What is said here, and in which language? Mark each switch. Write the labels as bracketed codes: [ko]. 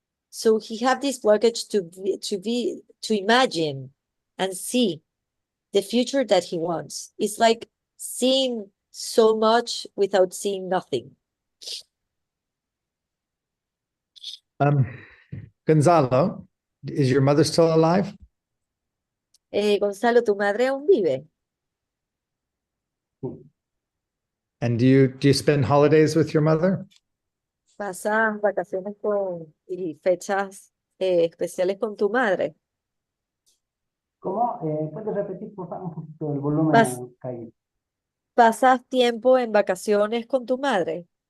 [en] So he have this blockage to imagine and see the future that he wants. It's like seeing so much without seeing nothing. Gonzalo, is your mother still alive? [es] Gonzalo, ¿tu madre aún vive? [en] And do you spend holidays with your mother? [es] ¿Pasas vacaciones y fechas especiales con tu madre? ¿Cómo? ¿Puedes repetir, por favor, un poquito el volumen? Pas- Caído. ¿Pasas tiempo en vacaciones con tu madre?